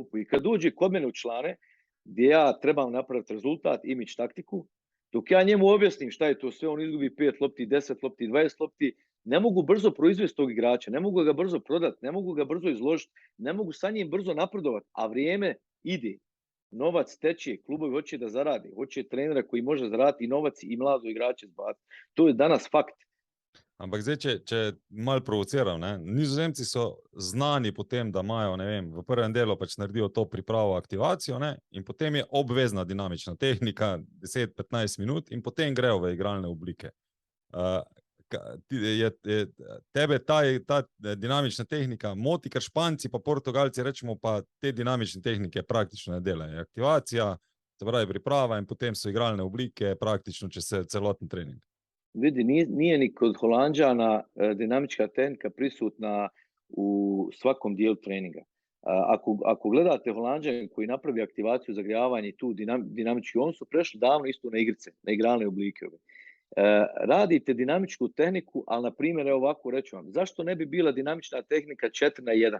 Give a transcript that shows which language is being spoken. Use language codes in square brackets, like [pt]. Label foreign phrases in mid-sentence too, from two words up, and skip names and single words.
[bs] I kad dođe kod mene u člane, gdje ja trebam napraviti rezultat, imidž, taktiku, dok ja njemu objasnim šta je to sve, on izgubi 5 lopti, 10 lopti, 20 lopti, ne mogu brzo proizvesti tog igrača, ne mogu ga brzo prodati, ne mogu ga brzo izložiti, ne mogu sa njim brzo napredovati, a vrijeme ide. Novac teče, klubovi hoće da zarade, hoće trenera koji može zaraditi i novac i mlado igrače zbaciti. To je danas fakt. [sl] Ampak zdaj, če malo provociram, Nizozemci so znani po tem, da imajo, ne vem, v prvem delu pač naredijo to pripravo, aktivacijo, in potem je obvezna dinamična tehnika 10-15 minut in potem grejo v igralne oblike. Tebe ta dinamična tehnika moti, ker Španci pa Portugalci, rečemo, pa te dinamične tehnike praktično ne delajo. Aktivacija, se pravi priprava in potem so igralne oblike praktično čez celoten trening. [bs] Vidi, nije ni kod Holanđana dinamička tehnika prisutna u svakom dijelu treninga. Ako gledate Holanđane koji napravi aktivaciju, zagrijavanje i tu dinamički, oni su prešli davno isto na igrice, na igralne oblike. radite dinamičku tehniku, ali na primjer, evo ovako reću vam, zašto ne bi bila dinamična tehnika 4-1?